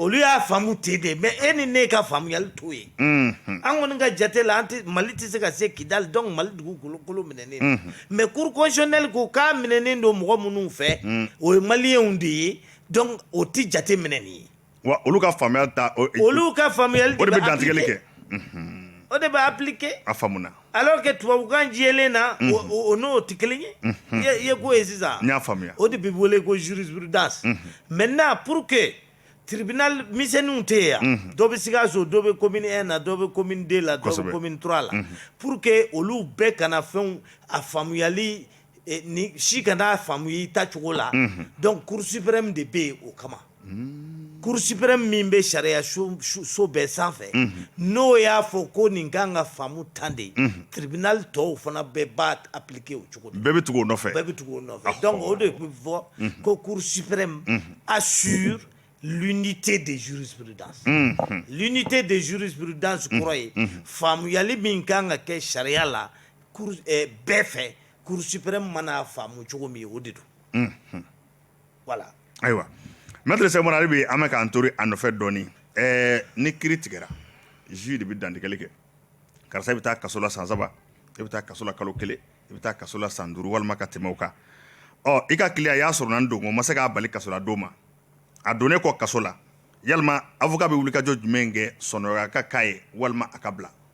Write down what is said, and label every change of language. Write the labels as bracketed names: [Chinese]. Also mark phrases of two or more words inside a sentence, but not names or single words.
[Bambara] olu y'a faamu ten de mais e ni ne ka faamuyali t'o ye an kɔni ka jate la Mali tɛ se ka se Kidali donc Mali dugukolo minɛnen don mais [French] cour constitutionnelle [Bambara] ko k'a minɛnen don mɔgɔ minnu fɛ o ye maliyɛnw de ye donc o tɛ jate minɛ nin ye wa olu ka faamuyali ta olu ka faamuyali o de bɛ dantigɛli kɛ o de bɛ appliquer a faamuna [French] alors que [Bambara] tubabukan jɛlen na o n'o tɛ kelen ye i ye ko ye sisan n y'a faamuya o de bɛ wele ko jurisprudence [French] maintenant pour que [Bambara] tribunal misɛnninw tɛ yen yan dɔ bɛ Sikaso dɔ bɛ commune 1 na dɔ bɛ commune 2 la dɔ bɛ commune 3 la [French] pour que [Bambara] olu bɛɛ kana fɛnw a faamuyali ni si kana faamu i ta cogo la donc [French] cour suprême [Bambara] de bɛ yen o kama [French] cour suprême [Bambara] min bɛ sariya so bɛɛ sanfɛ n'o y'a fɔ ko nin kan ka faamu tan de tribunal tɔw fana bɛɛ b'a appliquer o cogo de bɛɛ bɛ tugu o nɔfɛ bɛɛ bɛ tugu o nɔfɛ donc o de bɛ fɔ ko [French] cour suprême assure l'unité de jurisprudence l'unité de jurisprudence [Bambara] kɔrɔ ye faamuyali min kan ka kɛ sariya la bɛɛ fɛ [French] cour suprême [Bambara] mana faamu cogo min o de don voilà ayiwa maître Sɛkumaru ale bɛ an bɛ k'an tori a nɔfɛ dɔɔni ni kiiri tigɛra juge de bɛ dantigɛli kɛ karisa i bɛ taa kaso la san 3 i bɛ taa kaso la kalo 1 i bɛ taa kaso la san 5 walima ka tɛmɛ o kan i ka client y'a sɔrɔ na don o ma se k'a bali kaso la don ma a donnen kɔ kaso la yalima avocat bɛ wulikajɔ jumɛn kɛ sɔnɔgɔya ka k'a ye walima a ka bila